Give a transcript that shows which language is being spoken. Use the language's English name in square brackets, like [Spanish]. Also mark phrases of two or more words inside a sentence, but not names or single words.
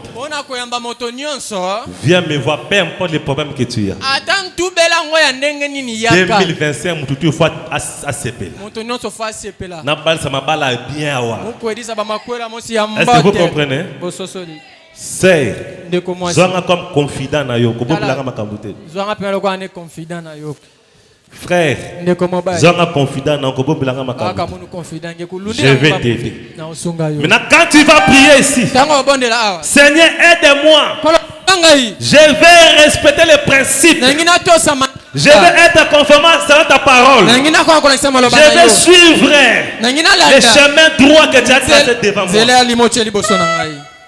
[French] Viens me voir, peu importe les problèmes que tu as. 2025, il faut accepter. Est-ce que vous comprenez? C'est comme confident [Lingala] na yo. [French] Frère, confident na je vais t'aider. Maintenant quand tu vas prier ici, Seigneur aide-moi. Je vais respecter les principes. Je vais être conformant à ta parole. Je vais suivre les chemins droits que tu as tracés devant moi.